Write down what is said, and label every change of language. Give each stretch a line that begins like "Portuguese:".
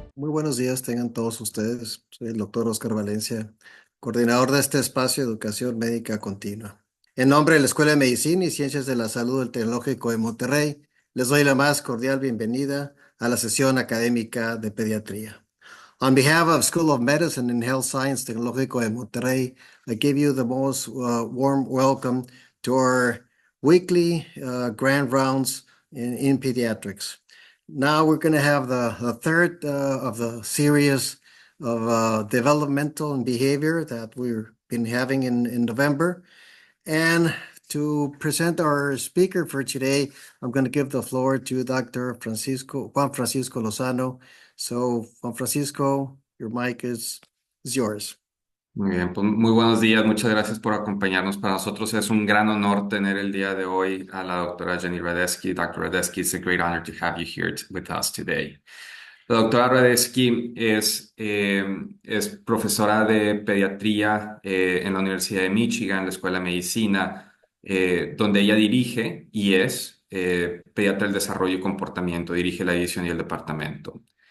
Spanish: buenos días tengan todos ustedes. Soy el doctor Oscar Valencia, coordinador de este espacio de educación médica continua. En nombre de la Escuela de Medicina y Ciencias de la Salud del Tecnológico de Monterrey, les doy la más cordial bienvenida a la sesión académica de pediatría.
English: On behalf of School of Medicine and Health Science Tecnológico de Monterrey, I give you the most warm welcome to our weekly grand rounds in pediatrics. Now we're going to have the third of the series of developmental and behavior that we've been having in November. And to present our speaker for today, I'm going to give the floor to Dr. Juan Francisco Lozano. So, Juan Francisco, your mic is yours.
Spanish: Muy bien, pues muy buenos días, muchas gracias por acompañarnos. Para nosotros es un gran honor tener el día de hoy a la doctora Jenny Radesky.
English: Dr. Radesky, it's a great honor to have you here with us today.
Spanish: La doctora Radesky es profesora de pediatría en la Universidad de Michigan, en la Escuela de Medicina, donde ella dirige y es pediatra del desarrollo y comportamiento, dirige la división y el departamento.